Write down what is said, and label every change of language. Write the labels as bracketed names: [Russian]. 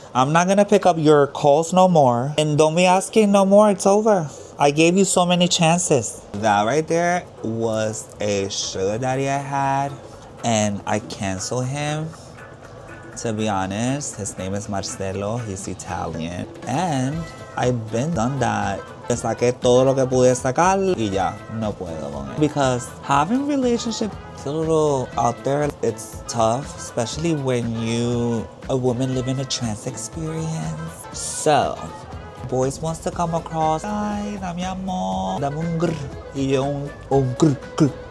[English] I'm not gonna pick up your calls no more. And don't be asking no more. It's over. I gave you so many chances. That right there was a sugar daddy I had. And I canceled him. To be honest, his name is Marcelo. He's Italian. And I've been done that. [Spanish] Le saqué todo lo que pude sacar y ya, no puedo con él. [English] Because having relationships a little out there, it's tough, especially when a woman living a trans experience. So, boys wants to come across, [Spanish] ay, dame amor, dame un grr, y yo un grr, grr.